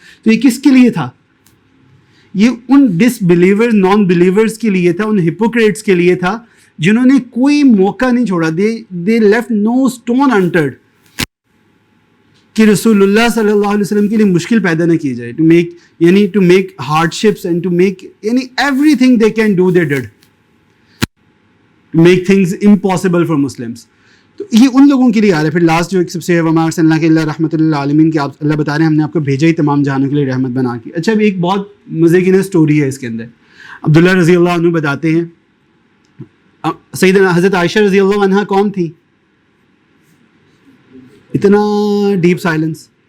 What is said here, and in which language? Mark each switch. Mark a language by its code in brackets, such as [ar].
[ur] تو یہ کس کے لیے تھا؟ یہ ان ڈس بلیور، نان بلیورز کے لیے تھا، ان ہپوکریٹس کے لیے تھا جنہوں نے کوئی موقع نہیں چھوڑا. [en] they left no stone unturned [ur] کہ رسول اللہ صلی اللہ علیہ وسلم کے لیے مشکل پیدا نہ کی جائے. [en] To make hardships and to make everything they can do they did to make things impossible for Muslims. [ur] تو یہ ان لوگوں کے لیے آ رہا ہے. پھر لاسٹ جو ایک سب سے [ar] وما ارسلناک الا رحمۃ للعالمین [ur] کہ آپ اللہ بتا رہے ہیں ہم نے آپ کو بھیجا ہی تمام جہانوں کے لیے رحمت بنا کے. اچھا، اب ایک بہت مزے کی نا اسٹوری ہے اس کے اندر. عبداللہ رضی اللہ عنہ بتاتے ہیں، سیدنا حضرت عائشہ رضی اللہ عنہ کون تھی؟ اتنا ڈیپ سائلنس.